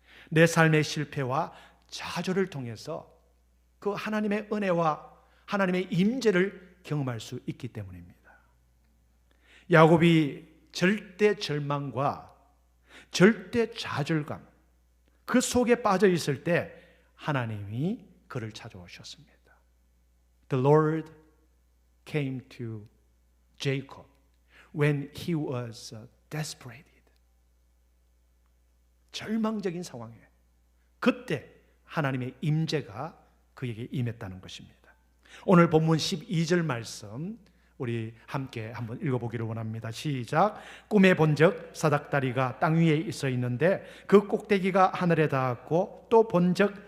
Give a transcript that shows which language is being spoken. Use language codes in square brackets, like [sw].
[ko] 내 삶의 실패와 좌절을 통해서 그 하나님의 은혜와 하나님의 임재를 경험할 수 있기 때문입니다. 야곱이 절대 절망과 절대 좌절감 그 속에 빠져 있을 때 하나님이 그를 찾아오셨습니다. [en] The Lord came to Jacob when he was desperate. [ko] 절망적인 상황에 그때 하나님의 임재가 그에게 임했다는 것입니다. 오늘 본문 12절 말씀 우리 함께 한번 읽어보기를 원합니다. 시작. 꿈에 본적 사닥다리가 땅 위에 있어 있는데 그 꼭대기가 하늘에 닿았고 또 본적